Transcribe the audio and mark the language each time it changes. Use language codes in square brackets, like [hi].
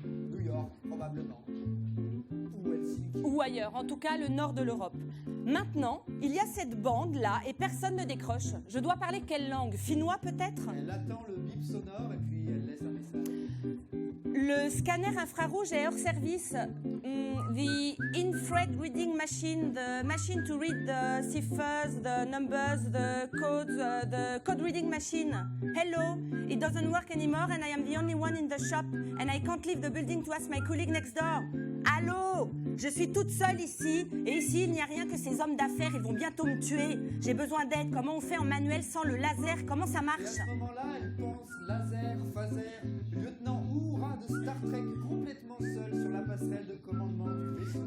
[fr] New York, probablement. Ou Helsinki. Ou ailleurs, en tout cas le nord de l'Europe. Maintenant, il y a cette bande-là et personne ne décroche. Je dois parler quelle langue? Finnois peut-être? Elle attend le bip sonore et puis elle laisse un message. Le scanner infrarouge est hors service. [en] The infrared reading machine, the machine to read the ciphers, the numbers, the codes, the code reading machine. Hello, it doesn't work anymore and I am the only one in the shop and I can't leave the building to ask my colleague next door. [fr] Allô, je suis toute seule ici et ici il n'y a rien que ces hommes d'affaires, ils vont bientôt me tuer. J'ai besoin d'aide, comment on fait en manuel sans le laser, comment ça Et à marche? ce moment-là, elle pense laser, phaser, lieutenant Uhura de Star Trek complètement seul sur la passerelle de commandement du vaisseau.